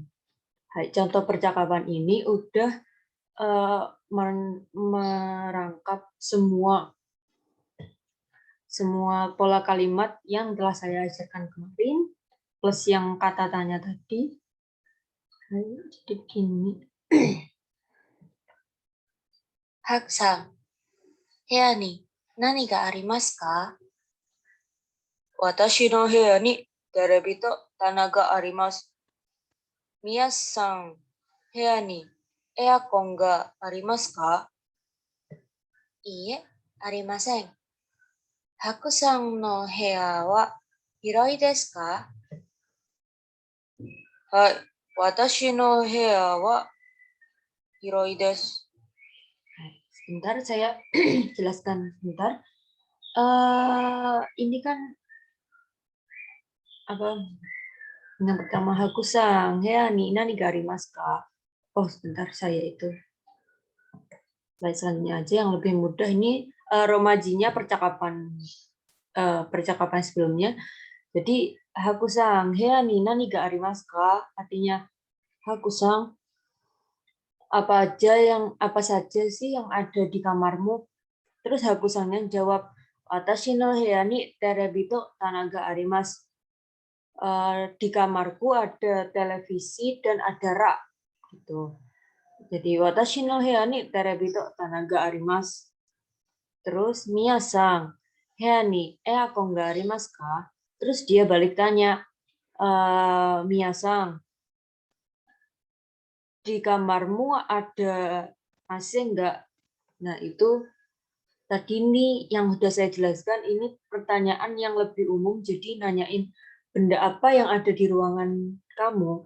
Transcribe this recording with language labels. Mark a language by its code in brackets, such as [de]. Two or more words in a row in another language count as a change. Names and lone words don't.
[id] Contoh percakapan ini udah merangkap semua pola kalimat yang telah saya ajarkan kemarin, plus yang kata tanya tadi. Jadi gini. [ja] Hak-san, 部屋に何がありますか? 私の部屋にテレビと棚があります。皆さん、部屋にエアコンがありますか? いいえ、ありません。白さんの部屋は広いですか? はい、私の部屋は広いです。 [id] Sebentar saya jelaskan sebentar. Ini kan apa? Yang pertama [ja] 白さん、や にな にがりますか? Oh, sebentar saya itu. Slide selanjutnya aja yang lebih mudah ini romajinya percakapan sebelumnya. Jadi 白さん、や にな にがりますか? [id] Artinya hakusang, apa saja sih yang ada di kamarmu? Terus hakusangnya jawab, [ja] 私の部屋にテレビと棚があります. [id] Di kamarku ada televisi dan ada rak gitu. [ja] Jadi 私の部屋にテレビと棚があります. Terus Mia-san, 部屋にエアコンがありますか? [id] Terus dia balik tanya, Mia-san, di kamarmu ada AC enggak? Nah, itu tadi nih yang sudah saya jelaskan, ini pertanyaan yang lebih umum, jadi nanyain benda apa yang ada di ruangan kamu.